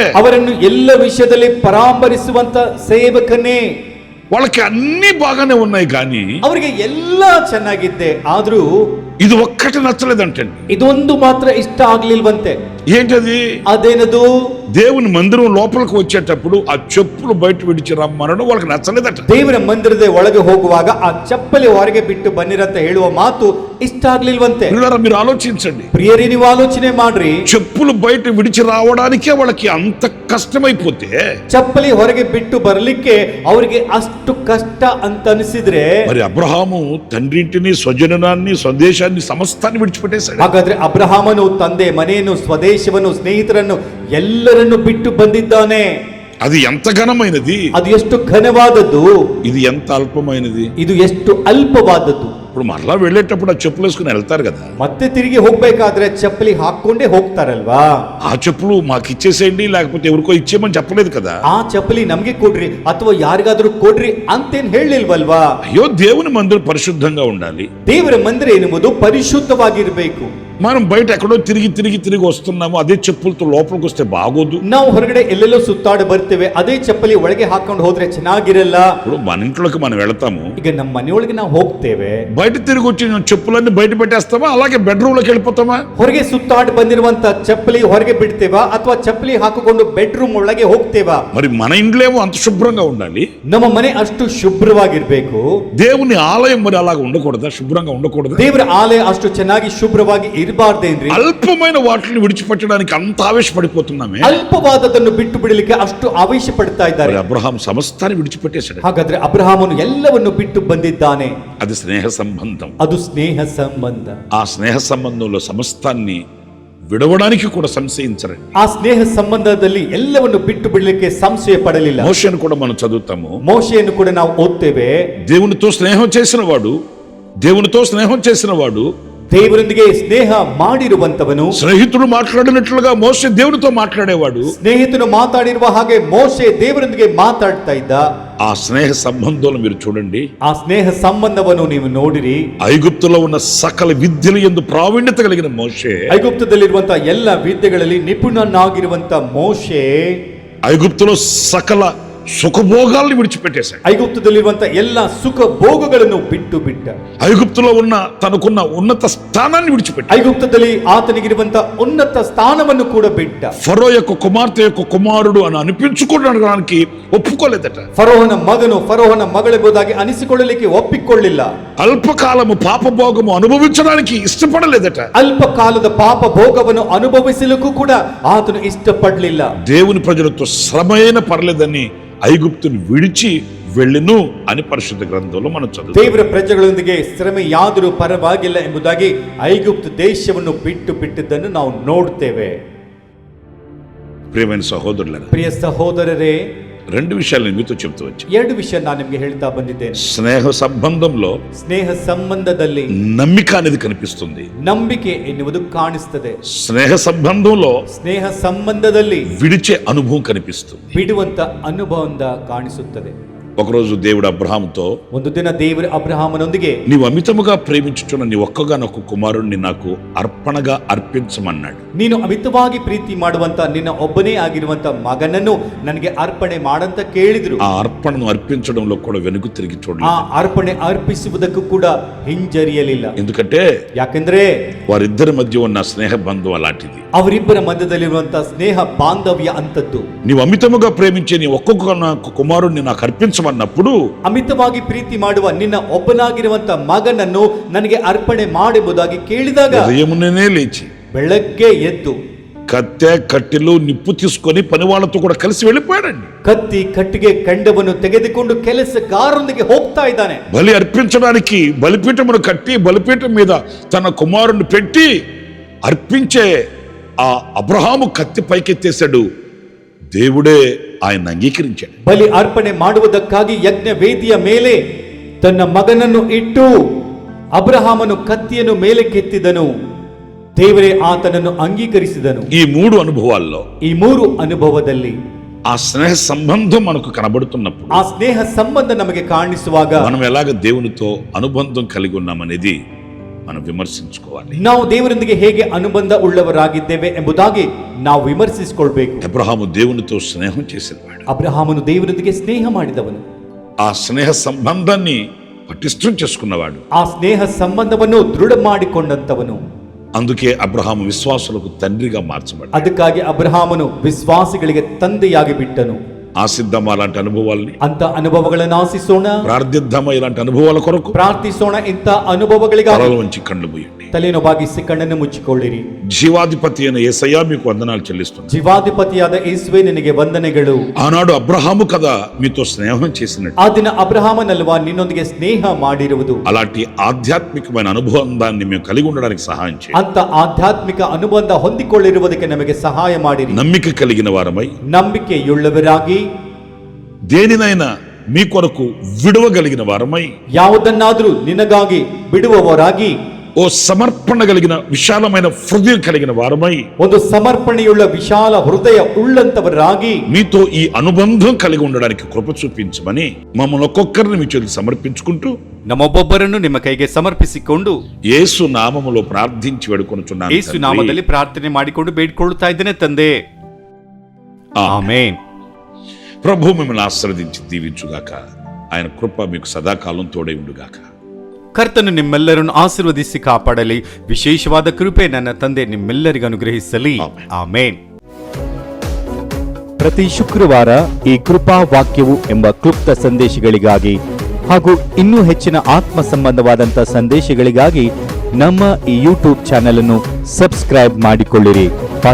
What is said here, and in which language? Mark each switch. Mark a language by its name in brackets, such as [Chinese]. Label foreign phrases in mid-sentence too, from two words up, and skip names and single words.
[Kannada] ಅವರನ್ನು ಎಲ್ಲ ವಿಷಯದಲ್ಲಿ ಪರಾಮರಿಸುವಂತ ಸೇವಕನೇ. [Telugu] వాళ్ళకి అన్ని బాగానే ఉన్నాయి కానీ [Kannada] ಅವರಿಗೆ ಎಲ್ಲ ಚೆನ್ನಾಗಿದ್ದೆ, ಆದ್ರೂ [Telugu] ఇది ఒక్కటి నచ్చలేదంటండి. [Kannada] ಇದೊಂದು ಮಾತ್ರ ಇಷ್ಟ ಆಗ್ಲಿಲ್ವಂತೆ. [Telugu] ఏంటది? [Kannada] ಅದೇನದು? [Telugu] దేవుని మందిరం లోపలికి వచ్చేటప్పుడు ఆ చెప్పులు బయట విడిచి రమ్మనడం వాళ్ళకి నచ్చలేదట. [Kannada] ದೇವರ ಮಂದಿರದ ಒಳಗೆ ಹೋಗುವಾಗ ಆ ಚಪ್ಪಲಿ ಹೊರಗೆ ಬಿಟ್ಟು ಬನ್ನಿರಂತ ಹೇಳುವ ಮಾತು ಇಷ್ಟ ಆಗ್ಲಿಲ್ವಂತೆ. [Telugu] మీరు ఆలోచించండి, [Kannada] ಪ್ರಿಯರೇ, ನೀವು ಆಲೋಚನೆ ಮಾಡ್ರಿ. [Telugu] చెప్పులు బయట విడిచి రావడానికే వాళ్ళకి అంత కష్టమైపోతే [Kannada] ಚಪ್ಪಲಿ ಹೊರಗೆ ಬಿಟ್ಟು ಬರ್ಲಿಕ್ಕೆ ಅವರಿಗೆ ಅಷ್ಟು ಕಷ್ಟ ಅಂತ ಅನಿಸಿದ್ರೆ, [Telugu] మరి అబ్రహాము తండ్రింటిని, స్వజనాన్ని, స్వదేశాన్ని, సమస్తాన్ని విడిచిపెట్టేశాడు. [Kannada] ಹಾಗಾದ್ರೆ ಅಬ್ರಹಾಮನು ತಂದೆ ಮನೆಯನ್ನು, ಸ್ವದೇಶವನ್ನು, ಸ್ನೇಹಿತರನ್ನು ಎಲ್ಲರನ್ನು ಬಿಟ್ಟು ಬಂದಿದ್ದಾನೆ. [Telugu] అది ఎంత ఘనమైనది, [Kannada] ಅದು ಎಷ್ಟು ಘನವಾದದ್ದು, [Telugu] ఇది ఎంత అల్పమైనది. [Kannada] ಇದು ಎಷ್ಟು ಅಲ್ಪವಾದದ್ದು. [Telugu] ఇప్పుడు మరలా వెళ్ళేటప్పుడు ఆ చెప్పులు వేసుకుని వెళ్తారు కదా, [Kannada] ಮತ್ತೆ ತಿರುಗಿ ಹೋಗ್ಬೇಕಾದ್ರೆ ಚಪ್ಪಲಿ ಹಾಕೊಂಡೇ ಹೋಗ್ತಾರಲ್ವಾ. [Telugu] ఆ చెప్పులు మాకు ఇచ్చేసేయండి లేకపోతే ఎవరికో ఇచ్చేయమని చెప్పలేదు కదా. [Kannada] ಆ ಚಪ್ಪಲಿ ನಮ್ಗೆ ಕೊಡ್ರಿ ಅಥವಾ ಯಾರಿಗಾದ್ರೂ ಕೊಡ್ರಿ ಅಂತೇನ್ ಹೇಳಿಲ್ವಲ್ವಾ. [Telugu] అయ్యో, దేవుని మందిరం పరిశుద్ధంగా ఉండాలి. [Kannada] ದೇವರ ಮಂದಿರ ಎನ್ನುವುದು ಪರಿಶುದ್ಧವಾಗಿರ್ಬೇಕು. [Telugu] మనం బయట ఎక్కడో తిరిగి వస్తున్నాము, అదే చెప్పులతో లోపలికి వస్తే బాగోదు. [Kannada] ನಾವು ಹೊರಗಡೆ ಎಲ್ಲೆಲ್ಲೋ ಸುತ್ತಾಡಿ ಬರ್ತೇವೆ, ಅದೇ ಚಪ್ಪಲಿ ಒಳಗೆ ಹಾಕೊಂಡು ಹೋದ್ರೆ ಚೆನ್ನಾಗಿರಲ್ಲ. [Telugu] ఇప్పుడు మన ఇంట్లోకి మనం వెళతాము, [Kannada] ಈಗ ನಮ್ಮ ಮನೆಯೊಳಗೆ ನಾವು ಹೋಗ್ತೇವೆ, [Telugu] బయట తిరిగి వచ్చి చెప్పులన్నీ బయట పెట్టేస్తామా, అలాగే బెడ్రూమ్ లోకి వెళ్ళిపోతామా? [Kannada] ಹೊರಗೆ ಸುತ್ತಾಡಿ ಬಂದಿರುವಂತ ಚಪ್ಪಲಿ ಹೊರಗೆ ಬಿಡ್ತೇವಾ ಅಥವಾ ಚಪ್ಪಲಿ ಹಾಕಿಕೊಂಡು ಬೆಡ್ರೂಮ್ ಒಳಗೆ ಹೋಗ್ತೇವಾ? [Telugu] మరి మన ఇండ్లేమో అంత శుభ్రంగా ఉండాలి, [Kannada] ನಮ್ಮ ಮನೆ ಅಷ್ಟು ಶುಭ್ರವಾಗಿರ್ಬೇಕು. [Telugu] దేవుని ఆలయం మరి అలాగ ఉండకూడదా, శుభ్రంగా ఉండకూడదా? [Kannada] ದೇವರ ಆಲಯ ಅಷ್ಟು ಚೆನ್ನಾಗಿ ಶುಭ್ರವಾಗಿ ಇರಬಾರ್ದೇನ್ರಿ? [Telugu] అల్పమైన వాటిని విడిచిపెట్టడానికి అంత ఆవేశపడిపోతున్నామే. [Kannada] ಅಲ್ಪವಾದದನ್ನು ಬಿಟ್ಟು ಬಿಡಲಿಕ್ಕೆ ಅಷ್ಟು ಆವೇಶ ಪಡ್ತಾ ಇದ್ದಾರೆ. [Telugu] అబ్రహాం సమస్తాన్ని విడిచిపెట్టేశాడు. [Kannada] ಹಾಗಾದ್ರೆ ಅಬ್ರಹಾಮನು ಎಲ್ಲವನ್ನು ಬಿಟ್ಟು ಬಂದಿದ್ದಾನೆ. [Telugu] అది స్నేహ సంబంధం. [Kannada] ಅದು ಸ್ನೇಹ ಸಂಬಂಧ. [Telugu] ఆ స్నేహ సంబంధంలో సమస్తాన్ని విడవడానికి కూడా సంశయించరండి. [Kannada] ಆ స్ನೇಹ ಸಂಬಂಧದಲ್ಲಿ ಎಲ್ಲವನ್ನು ಬಿಟ್ಟು ಬಿಡಲಿಕ್ಕೆ ಸಂಶಯ ಪಡಲಿಲ್ಲ. [Telugu] మోషేను కూడా మనం చదువుతాము. [Kannada] ಮೋಶೆಯನ್ನು ಕೂಡ ನಾವು ಓದ್ತೇವೆ. [Telugu] దేవునితో స్నేహం చేసిన వాడు [Kannada] ದೇವರೊಂದಿಗೆ ಸ್ನೇಹ ಮಾಡಿರುವಂತವನು, [Telugu] స్నేహితుడు మాట్లాడినట్లుగా మోషే దేవునితో మాట్లాడేవాడు. [Kannada] ಸ್ನೇಹಿತನು ಮಾತಾಡಿರುವ ಹಾಗೆ ಮೋಶೆ ದೇವರೊಂದಿಗೆ ಮಾತಾಡ್ತಾ ಇದ್ದ. [Telugu] ఆ స్నేహ సంబంధంలో మీరు చూడండి, [Kannada] ಆ ಸ್ನೇಹ ಸಂಬಂಧವನ್ನು ನೀವು ನೋಡಿರಿ. [Telugu] ఐగుప్తులో ఉన్న సకల విద్యలు యందు ప్రావీణ్యత కలిగిన మోషే, [Kannada] ಐಗುಪ್ತದಲ್ಲಿರುವಂತಹ ಎಲ್ಲ ವಿದ್ಯೆಗಳಲ್ಲಿ ನಿಪುಣನಾಗಿರುವಂತ ಮೋಶೆ, [Telugu] ఐగుప్తులో సకల సుఖభోగాల్ని విడిచిపెట్టేశాడు. [Kannada] ಐಗುಪ್ತದಲ್ಲಿರುವಂತ ಎಲ್ಲ ಸುಖ ಭೋಗಗಳನ್ನು ಬಿಟ್ಟ. [Telugu] ఐగుప్తులో ఉన్న తనకున్న ఉన్నత స్థానాన్ని విడిచిపెట్టాడు. [Kannada] ಐಗುಪ್ತದಲ್ಲಿ ಆತನಿಗಿರುವಂತ ಉನ್ನತ ಸ್ಥಾನವನ್ನು ಕೂಡ ಬಿಟ್ಟ. [Telugu] ఫరో యొక్క కుమార్తె యొక్క కుమారుడు అని అనిపించుకోవడానికి ఒప్పుకోలేదట. [Kannada] ಫರೋಹನ ಮಗನು, ಫರೋಹನ ಮಗಳೆಂಬುದಾಗಿ ಅನಿಸಿಕೊಳ್ಳಲಿಕ್ಕೆ ಒಪ್ಪಿಕೊಳ್ಳಿಲ್ಲ. [Telugu] అల్పకాలము పాపభోగము అనుభవించడానికి ఇష్టపడలేదట. [Kannada] ಅಲ್ಪ ಕಾಲದ ಪಾಪ ಭೋಗವನ್ನು ಅನುಭವಿಸಲಿಕ್ಕೂ ಕೂಡ ಆತನು ಇಷ್ಟಪಡಲಿಲ್ಲ. [Telugu] దేవుని ప్రజలతో శ్రమైన పర్లేదని ఐగుప్తుని విడిచి వెళ్ళెను అని పరిశుద్ధ గ్రంథంలో మనం చదువుతాం. [Kannada] ದೇವರ ಪ್ರಜೆಗಳೊಂದಿಗೆ ಶ್ರಮೆಯಾದರೂ ಪರವಾಗಿಲ್ಲ ಎಂಬುದಾಗಿ ಐಗುಪ್ತ ದೇಶವನ್ನು ಬಿಟ್ಟಿದ್ದನ್ನು ನಾವು ನೋಡ್ತೇವೆ. [Telugu] ప్రియమైన సహోదరులారా, [Kannada] ಪ್ರಿಯ ಸಹೋದರರೇ, [Telugu] రెండు విషయాలు నేను మీతో చెప్తూ వచ్చాను. [Kannada] ಎರಡು ವಿಷಯ ನಾನು ನಿಮಗೆ ಹೇಳ್ತಾ ಬಂದಿದ್ದೇನೆ. [Telugu] స్నేహ సంబంధంలో [Kannada] ಸ್ನೇಹ ಸಂಬಂಧದಲ್ಲಿ [Telugu] నమ్మిక అనేది కనిపిస్తుంది. [Kannada] ನಂಬಿಕೆ ಎನ್ನುವುದು ಕಾಣಿಸ್ತದೆ. [Telugu] స్నేహ సంబంధంలో [Kannada] ಸ್ನೇಹ ಸಂಬಂಧದಲ್ಲಿ [Telugu] విడిచే అనుభవం కనిపిస్తుంది. [Kannada] ಬಿಡುವಂತ ಅನುಭವ ಕಾಣಿಸುತ್ತದೆ. [Telugu] ఒకరోజు దేవుడు అబ్రహాముతో, [Kannada] ಒಂದು ದಿನ ದೇವರು ಅಬ್ರಹಾಮನೊಂದಿಗೆ, [Telugu] నీవు అమితముగా ప్రేమించుచున్న నీ ఒక్కగానొక్క కుమారుణ్ణి నాకు అర్పణగా అర్పించమన్నాడు. [Kannada] ನೀನು ಅಮಿತವಾಗಿ ಪ್ರೀತಿ ಮಾಡುವಂತ ನಿನ್ನ ಒಬ್ಬನೇ ಆಗಿರುವಂತ ಮಗನನ್ನು ನನಗೆ ಅರ್ಪಣೆ ಮಾಡಂತ ಕೇಳಿದ್ರು. [Telugu] ఆ అర్పణను అర్పించడంలో కూడా వెనుక తిరిగి [Kannada] ಆ [Telugu] చూడలేదు. [Kannada] ಅರ್ಪಣೆ ಅರ್ಪಿಸುವುದಕ್ಕೂ ಕೂಡ ಹಿಂಜರಿಯಲಿಲ್ಲ. [Telugu] ఎందుకంటే [Kannada] ಯಾಕೆಂದ್ರೆ [Telugu] వారిద్దరి మధ్య ఉన్న స్నేహ బంధం అలాంటిది. [Kannada] ಅವರಿಬ್ಬರ ಮಧ್ಯದಲ್ಲಿರುವಂತ ಸ್ನೇಹ ಬಾಂಧವ್ಯ ಅಂತದ್ದು. [Telugu] నీవు అమితముగా ప్రేమించే నీ ఒక్కొక్క కుమారుణ్ణి నాకు అర్పించమన్నప్పుడు, [Kannada] ಅಮಿತವಾಗಿ ಪ್ರೀತಿ ಮಾಡುವ ನಿನ್ನ ಒಬ್ಬನಾಗಿರುವಂತ ಮಗನನ್ನು ನನಗೆ ಅರ್ಪಣೆ ಮಾಡುವುದಾಗಿ ಕೇಳಿದಾಗ [Telugu] ఉదయమునే లేచి [Kannada] ಬೆಳಗ್ಗೆ ಎದ್ದು [Telugu] కత్తె కట్టెలు నిప్పు తీసుకొని పని వాళ్ళతో కూడా కలిసి వెళ్ళిపోయాడండి. [Kannada] ಕತ್ತಿ ಕಟ್ಟಿಗೆ ಕೆಂಡವನ್ನು ತೆಗೆದುಕೊಂಡು ಕೆಲಸಗಾರರೊಂದಿಗೆ ಹೋಗ್ತಾ ಇದ್ದಾನೆ. [Telugu] బలి అర్పించడానికి బలిపీఠమును కట్టి బలిపీఠం మీద తన కుమారుని పెట్టి అర్పించే ఆ అబ్రహాము కత్తి పైకెత్తేశాడు. దేవుడే ఆయన అంగీకరించాడు. [Kannada] ಬಲಿ ಅರ್ಪಣೆ ಮಾಡುವುದಕ್ಕಾಗಿ ಯಜ್ಞ ವೇದಿಯ ಮೇಲೆ ತನ್ನ ಮಗನನ್ನು ಇಟ್ಟು ಅಬ್ರಹಾಮನು ಕತ್ತಿಯನ್ನು ಮೇಲೆ ಕೆತ್ತಿದನು. ದೇವರೇ ಆತನನ್ನು ಅಂಗೀಕರಿಸಿದನು. [Telugu] ఈ మూడు అనుభవాల్లో [Kannada] ಈ ಮೂರು ಅನುಭವದಲ್ಲಿ [Telugu] ఆ స్నేహ సంబంధం మనకు కనబడుతున్నప్పుడు, [Kannada] ಆ ಸ್ನೇಹ ಸಂಬಂಧ ನಮಗೆ ಕಾಣಿಸುವಾಗ [Telugu] మనం ఎలాగ దేవునితో అనుబంధం కలిగి ఉన్నామనేది మనం విమర్శించుకోవాలి. [Kannada] ನಾವು ದೇವರೊಂದಿಗೆ ಹೇಗೆ ಅನುಬಂಧ ಉಳ್ಳವರಾಗಿದ್ದೇವೆ ಎಂಬುದಾಗಿ ನಾವು ವಿಮರ್ಶಿಸಿಕೊಳ್ಳಬೇಕು. [Telugu] అబ్రహాము దేవునితో స్నేహం చేసేవాడు. [Kannada] ಅಬ್ರಹಾಮನು ದೇವರೊಂದಿಗೆ ಸ್ನೇಹ ಮಾಡಿದವನು. [Telugu] ఆ స్నేహ సంబంధాన్ని పటిష్టం చేసుకున్నవాడు. [Kannada] ಆ ಸ್ನೇಹ ಸಂಬಂಧವನ್ನು ದೃಢ ಮಾಡಿಕೊಂಡಂತವನು. [Telugu] అందుకే అబ్రహాము విశ్వాసులకు తండ్రిగా మార్చబడ్డాడు. [Kannada] ಅದಕ್ಕಾಗಿ ಅಬ್ರಹಾಮನು ವಿಶ್ವಾಸಿಗಳಿಗೆ ತಂದೆಯಾಗಿ ಬಿಟ್ಟನು. [Telugu] ఆశిద్దామా అలాంటి అనుభవాల్ని, [Kannada] ಅಂತ ಅನುಭವಗಳನ್ನು ಆಶಿಸೋಣ, [Telugu] ప్రార్థిద్దామా ఇలాంటి అనుభవాల కొరకు. [Kannada] ಪ್ರಾರ್ಥಿಸೋಣ. ಇಂಥ ಅನುಭವಗಳಿಗಾಗಿ [Telugu] తలల వంచి కళ్ళు మూయండి. [Kannada] ತಲೆಯನ್ನು ಬಾಗಿಸಿ ಕಣ್ಣನ್ನು ಮುಚ್ಚಿಕೊಳ್ಳಿರಿ. [Telugu] జీవాధిపతి అయిన యేసయ్య మీకు వందనాలు చెల్లిస్తున్నాను. [Kannada] ಜೀವಾಧಿಪತಿಯಾದ ಯೇಸುವೇ ನಿನಗೆ ವಂದನೆಗಳು. [Telugu] ఆనాడు అబ్రహాము కదా మీతో స్నేహం చేసినట్టు, [Kannada] ಆ ದಿನ ಅಬ್ರಹಾಮನಲ್ವಾ ನಿನ್ನೊಂದಿಗೆ ಸ್ನೇಹ ಮಾಡಿರುವುದು. [Telugu] అలాంటి ఆధ్యాత్మికమైన అనుబంధాన్ని మేము కలిగి ఉండడానికి సహాయం చేయండి. [Kannada] ಅಂತ ಆಧ್ಯಾತ್ಮಿಕ ಅನುಬಂಧ ಹೊಂದಿಕೊಳ್ಳಿರುವುದಕ್ಕೆ ನಮಗೆ ಸಹಾಯ ಮಾಡಿರಿ. [Telugu] నమ్మిక కలిగిన వారమై, [Kannada] ನಂಬಿಕೆಯುಳ್ಳವರಾಗಿ, [Telugu] దేనినైనా మీ కొరకు విడువగలిగిన వారమై, [Kannada] ಯಾವುದನ್ನಾದರೂ ನಿನಗಾಗಿ ಬಿಡುವವರಾಗಿ, [Telugu] ఓ సమర్పణ కలిగిన విశాలమైన హృదయం కలిగిన వారమై, [Kannada] ಒಂದು ಸಮರ್ಪಣೆಯುಳ್ಳ ವಿಶಾಲ ಹೃದಯ ಉಳ್ಳಂತವರಾಗಿ [Telugu] మీతో ఈ అనుబంధం కలిగి ఉండడానికి కృప చూపించమని మమ్మల్ని ఒక్కొక్కరిని మీ చేతులు సమర్పించుకుంటూ [Kannada] ನಮ್ಮೊಬ್ಬೊಬ್ಬರನ್ನು ನಿಮ್ಮ ಕೈಗೆ ಸಮರ್ಪಿಸಿಕೊಂಡು [Telugu] యేసు నామములో ప్రార్థించి వేడుకొనుచున్నాను. [Kannada] ಯೇಸು ನಾಮದಲ್ಲಿ ಪ್ರಾರ್ಥನೆ ಮಾಡಿಕೊಂಡು ಬೇಡಿಕೊಳ್ಳುತ್ತಾ ಇದ್ದೇನೆ ತಂದೆ. ಆಮೆನ್. [Telugu] ప్రభు మిమ్మల్ని ఆశీర్వదించి దీవించుగాక. ఆయన కృప మీకు సదాకాలం తోడై ఉండుగాక. [Kannada] ಕರ್ತನು ನಿಮ್ಮೆಲ್ಲರನ್ನು ಆಶೀರ್ವದಿಸಿ ಕಾಪಾಡಲಿ. ವಿಶೇಷವಾದ ಕೃಪೆ ನನ್ನ ತಂದೆ ನಿಮ್ಮೆಲ್ಲರಿಗೂ ಅನುಗ್ರಹಿಸಲಿ. ಆಮೆನ್. ಪ್ರತಿ ಶುಕ್ರವಾರ ಈ ಕೃಪಾ ವಾಕ್ಯವು ಎಂಬ ಕ್ಲುಪ್ತ ಸಂದೇಶಗಳಿಗಾಗಿ ಹಾಗೂ ಇನ್ನೂ ಹೆಚ್ಚಿನ ಆತ್ಮ ಸಂಬಂಧವಾದಂಥ ಸಂದೇಶಗಳಿಗಾಗಿ ನಮ್ಮ ಈ ಯೂಟ್ಯೂಬ್ ಚಾನೆಲ್ ಅನ್ನು ಸಬ್ಸ್ಕ್ರೈಬ್ ಮಾಡಿಕೊಳ್ಳಿರಿ.